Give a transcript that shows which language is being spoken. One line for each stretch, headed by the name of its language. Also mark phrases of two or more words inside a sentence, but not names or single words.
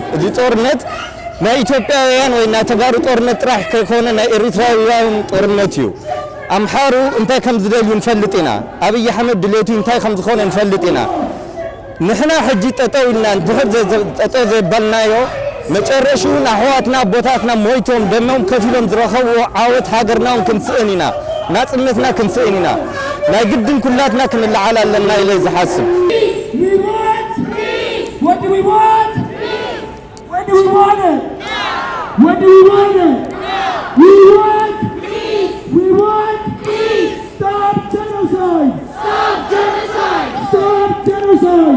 Tigrinya: እዚ ጦርነት ናይ ኢትዮጵያውያን ወይ ናይ ተጋሩ ጦርነት ጥራሕ ከይኮነ ናይ ኤርትራውያን ጦርነት እዩ ኣምሓሩ እንታይ ከም ዝደልዩ ንፈልጥ ኢና ኣብይ ኣሕመድ ድሌቱ እንታይ ከም ዝኾነ ንፈልጥ ኢና ንሕና ሕጂ ጠጠው ኢልና ድሕር ጠጠው ዘይባልናዮ መጨረሻው ኣሕዋትና ቦታትና ሞይቶም ደሞም ከፊሎም ዝረኸቡ ዓወት ሃገርናውን ክንስእን ኢና ናጽነትና ክንስእን ኢና ናይ ግድን ኩላትና ክንለዓል ኣለና ኢለ ዝሓስብ
English: What do we want? When do we want it? When do we want it? We want peace. We want peace. Stop genocide. Stop genocide. Stop genocide.